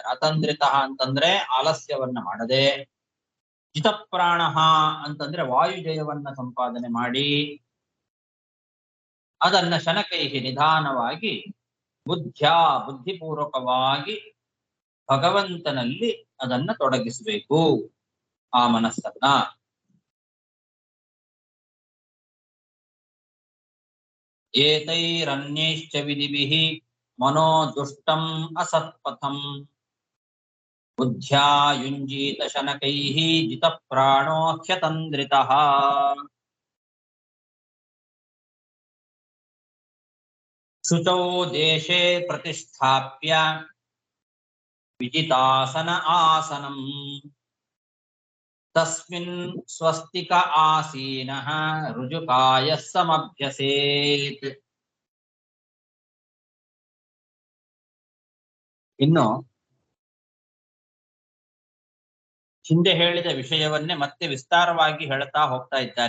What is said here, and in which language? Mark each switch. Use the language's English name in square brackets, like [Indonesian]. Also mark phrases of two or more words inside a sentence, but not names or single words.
[Kannada] ಅತಂದ್ರಿತ ಅಂತಂದ್ರೆ ಆಲಸ್ಯವನ್ನ ಮಾಡದೆ, ಜಿತಪ್ರಾಣ ಅಂತಂದ್ರೆ ವಾಯುಜಯವನ್ನ ಸಂಪಾದನೆ ಮಾಡಿ ಅದನ್ನ ಶನಕೈಹಿ ನಿಧಾನವಾಗಿ ಬುದ್ಧಿಪೂರ್ವಕವಾಗಿ ಭಗವಂತನಲ್ಲಿ ಅದನ್ನ ತೊಡಗಿಸಬೇಕು ಆ ಮನಸ್ಸನ್ನ. [Sanskrit] ಏತೈರನ್ಯೈಶ್ಚ ವಿಧಿಭಿಃ ಮನೋ ದುಷ್ಟಂ ಅಸತ್ಪಥಂ ಬುದ್ಧ್ಯಾ ಯುಂಜೀತ ಶನಕೈಃ ಜಿತಪ್ರಾಣೋ ಹ್ಯತಂದ್ರಿತಃ. ಶುಚೌ ದೇಶೇ ಪ್ರತಿಷ್ಠಾಪ್ಯ ವಿಜಿತಾಸನ ಆಸನಂ ತಸ್ಮಿನ್ ಸ್ವಸ್ತಿಕ ಆಸೀನಃ ರುಜುಕಾಯಃ ಸಮಭ್ಯಸೇತ್. [Kannada] ಇನ್ನು ಹಿಂದೆ ಹೇಳಿದ ವಿಷಯವನ್ನೇ ಮತ್ತೆ ವಿಸ್ತಾರವಾಗಿ ಹೇಳ್ತಾ ಹೋಗ್ತಾ ಇದ್ದಾರೆ.